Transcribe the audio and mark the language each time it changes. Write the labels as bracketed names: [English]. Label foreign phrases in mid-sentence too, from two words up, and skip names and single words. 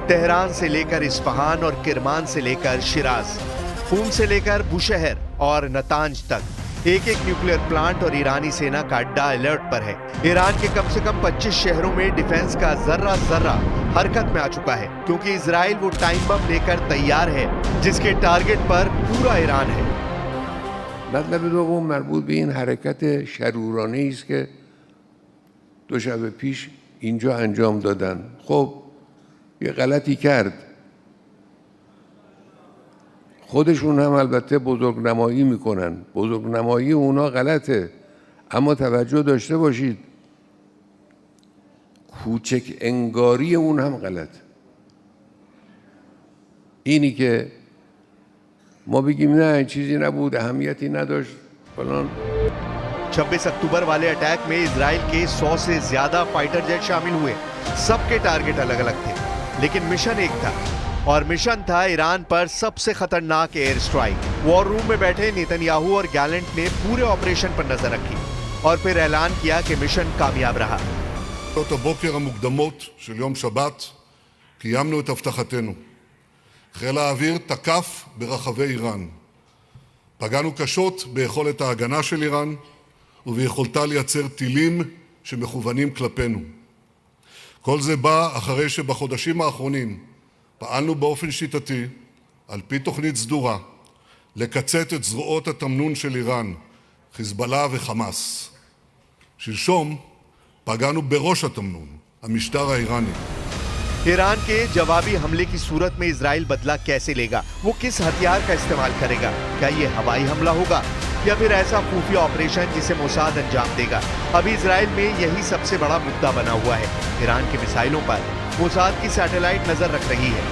[Hindi] तेहरान से लेकर इस्फहान और किरमान से लेकर शिराज, खूम से लेकर बुशहर और नतांज तक एक एक [English] nuclear plant [Hindi] और ईरानी सेना का अड्डा अलर्ट पर है। ईरान के कम से कम 25 शहरों में डिफेंस का जर्रा जर्रा हरकत में आ चुका है, क्योंकि इजराइल वो [English] time bomb [Hindi] लेकर तैयार है जिसके टारगेट पर पूरा ईरान है। [Persian] مطلب دوم مربوط به این حرکت شرورانه‌ای است که دو شب پیش اینجا انجام دادن. خب یه غلطی کرد. خودشون هم البته بزرگنمایی میکنن. بزرگنمایی اونا غلطه. اما توجه داشته باشید کوچک انگاری اون هم غلطه. اینی که ما بگیم نه چیزی نبود، اهمیتی نداشت فلان. [Hindi] 26 अक्टूबर वाले अटैक में इजराइल के 100 से ज्यादा [English] fighter jet [Hindi] शामिल हुए। सबके टारगेट अलग अलग थे, लेकिन मिशन एक था, और मिशन था ईरान पर सबसे खतरनाक [English] air strike. war room [Hindi] में बैठे नेतन्याहू और गैलेंट ने पूरे ऑपरेशन पर नजर रखी और फिर ऐलान किया कि मिशन कामयाब रहा। [Hebrew] שעות הבוקר המוקדמות של יום שבת קיימנו את הבטחתנו. חיל האוויר תקף ברחבי איראן. פגענו קשות ביכולת ההגנה של איראן וביכולתה לייצר טילים שמכוונים כלפינו. כל זה בא אחרי שבחודשים האחרונים פעלנו באופן שיטתי, על פי תוכנית סדורה, לקצץ את זרועות התמנון של איראן, חיזבאללה וחמאס. שלשום פגענו בראש התמנון, המשטר האיראני. [Hindi] ईरान के जवाबी हमले की सूरत में इजराइल बदला कैसे लेगा? वो किस हथियार का इस्तेमाल करेगा? क्या ये हवाई हमला होगा या फिर ऐसा खुफिया ऑपरेशन जिसे मोसाद अंजाम देगा? अभी इजराइल में यही सबसे बड़ा मुद्दा बना हुआ है। ईरान के मिसाइलों पर मोसाद की सैटेलाइट नजर रख रही है।